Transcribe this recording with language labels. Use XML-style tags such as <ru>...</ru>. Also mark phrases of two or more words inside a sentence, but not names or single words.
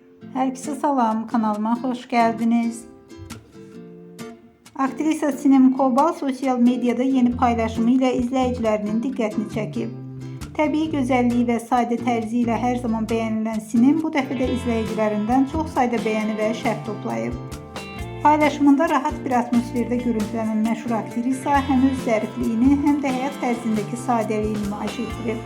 <tr>Herkese salam, kanalıma hoş geldiniz. Aktrisa Sinem Kobal sosyal medyada yeni paylaşımı ile izleyicilerinin dikkatini çekip.</tr> <az>Təbii gözəlliyi və sadə tərzi ilə hər zaman beğenilen Sinem bu dəfə də izləyicilərindən çox sayda beğeni və şərh toplayıb. Paylaşımında rahat bir atmosferde görüntülenen məşhur aktrisa həm öz zərifliyini, həm də həyat tərzindəki sadəliyini nümayiş etdirib.</az>